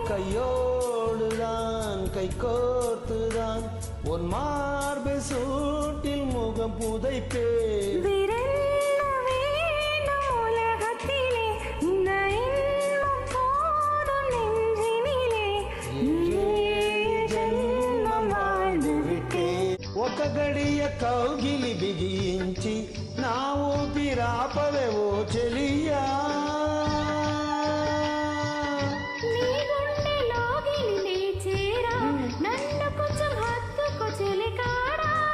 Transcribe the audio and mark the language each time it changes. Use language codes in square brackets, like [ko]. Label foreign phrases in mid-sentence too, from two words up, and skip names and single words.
[ta] கையோடுதான் கை கோர்த்துதான் உன் மார்பு சூட்டில் முகம் புதைப்பேன் உலகத்திலே இந்த இன்பம் போதும் நெஞ்சினிலே ஜென்மம் வாழ்ந்து விட்டேன் [te] ఒక గడియ కౌగిలి బిగించి నా ఊపిరాపవే ఓ చెలియా నీ గుండెలోగిలి లేచేరా నన్ను కొంచెం హత్తుకో చెలికాడా